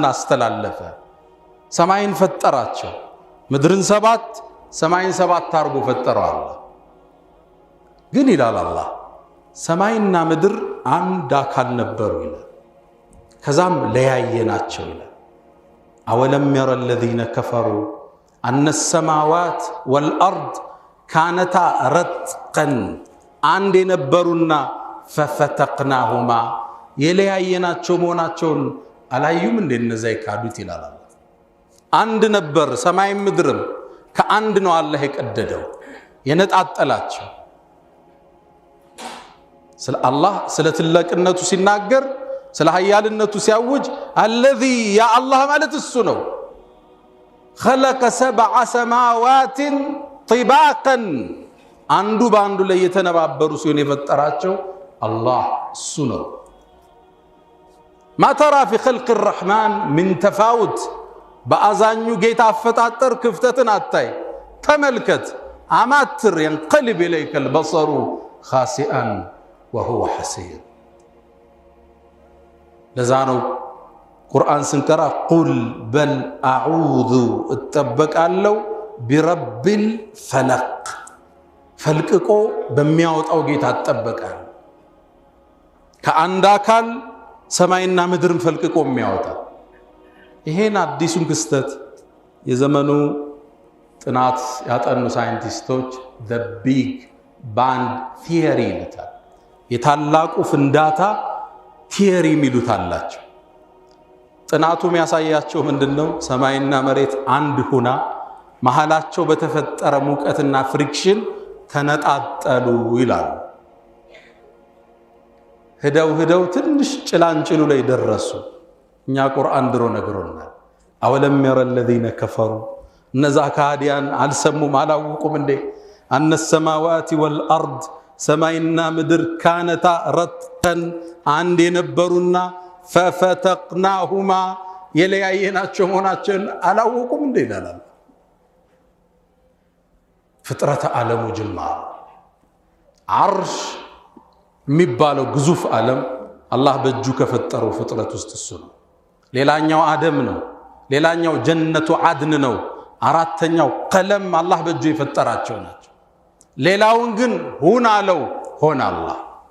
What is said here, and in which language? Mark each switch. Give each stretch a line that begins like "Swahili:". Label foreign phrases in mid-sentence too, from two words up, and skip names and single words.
Amharic: አስተላለፈ። ሰማይን ፈጠራቸው። ምድርን 7 ሰማይን 7 አድርጎ ፈጠረው አላህ። ግን ይላል አላህ ሰማይና ምድር አንድ አካል ነበሩ ይላል። ከዛም ለያየናቸው ይላል።
Arabic: أولم ير الذين كفروا أن السماوات والأرض كانتا رتقا
Amharic: አንድ የነበሩና ففتقناهما የለያየናቸው መሆናቸውን አላዩም እንደ እነዛ ይካዱት ይላል አላህ። አንድ ነበር ሰማይም ምድርም ከአንድ ነው አላህ የቀደደው የነጣጠላቸው። ስለ አላህ ስለ ትልቅነቱ ሲናገር ስለ ኃያልነቱ ሲያውጅ አለዚ ያ አላህ ማለት እሱ ነው።
Arabic: خلق 7 سماوات طباقا
Amharic: አንዱ ባንዱ ላይ የተነባበሩ ሲሆን የፈጠራቸው አላህ እሱ ነው።
Arabic: ما ترى في خلق الرحمن من تفاوت
Amharic: በአዛኙ ጌታ አፈጣጠር ክፍተትን አታይ። ተመልከት አማትር
Arabic: ينقلب اليك البصر خاسئا وهو حسير።
Amharic: ለዛነው ቁርአን ስንቀራ ቁል በል አዑዙ እጠበቃለሁ
Arabic: برب الفلق
Amharic: ፈልቅቆ በሚያወጣው ጌታ እጠበቃለሁ። ከአንድ አካል ሰማይና ምድርን ፈልቅቆ የሚያወጣ ይሄን አዲሱን ክስተት የዘመኑ ጥናት ያጠኑ ሳይንቲስቶች
English: the big bang theory
Amharic: ይሉታል። የታላቁ ፍንዳታ ቲየሪ የሚሉት አላቸው። ጥናቱ የሚያሳያቸው ምንድነው? ሰማይና መሬት አንድ ሆና መሃላቸው በተፈጠረ ሙቀትና ፍሪክሽን ተነጣጠሉ ይላሉ። ሄደው ትንሽ ጭላንጭሉ ላይ ደረሱ። እኛ ቁርአን ድሮ ነግሮናል።
Arabic: أولم ير الذين كفروا
Amharic: እነዛ ካዲያን አልሰሙም አላወቁም እንዴ? አነ
Arabic: السماوات والأرض
Amharic: ሰማይና ምድር
Arabic: كانتا رتقا
Amharic: አንድ የነበሩና ፈፈተቅናሁማ የለያየናቸው መሆናቸውን አላወቁም እንዴ ይላል። ፍጥረተ ዓለሙ ጅማር ዓርሽ የሚባለው ግዙፍ ዓለም አላህ በእጁ ከፈጠረው ፍጥረት ውስጥ እሱ ነው። ሌላኛው አደም ነው። ሌላኛው ጀነቱ አድን ነው። አራተኛው ቀለም አላህ በእጁ የፈጠራቸው ናቸው። ሌላውን ግን ሁን አለው ሆነ አላህ።